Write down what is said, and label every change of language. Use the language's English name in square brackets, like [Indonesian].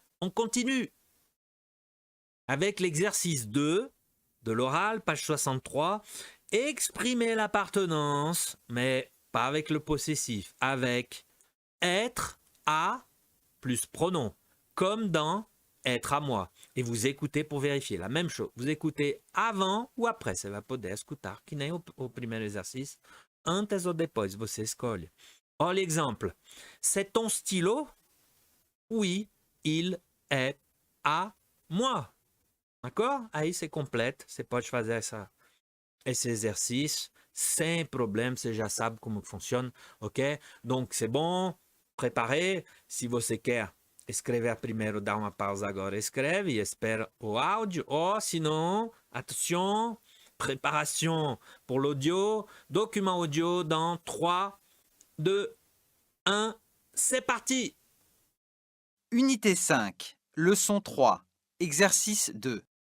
[French] On continue avec l'exercice 2 de l'oral, page 63. Exprimer l'appartenance, mais pas avec le possessif, avec être à plus pronom, comme dans être à moi. Et vous écoutez pour vérifier la même chose. Vous écoutez avant ou après. [Portuguese] Você vai poder escutar, que nem o primeiro exercício. Antes ou depois, você escolhe. [French] Olha l'exemple. C'est ton stylo? Oui, il est à moi. D'accord? [Portuguese] Aí você completa. Você pode fazer esse exercício sem problème. Você já sabe como funciona. Ok? [French] Donc, c'est bon. Préparé. [Portuguese] Se você quer escrever primeiro, dá uma pausa agora, escreve e espera o áudio. [French] Ou sinon, attention, préparation pour l'audio, document audio dans 3, 2, 1, c'est parti! Unité 5, leçon 3, exercice 2.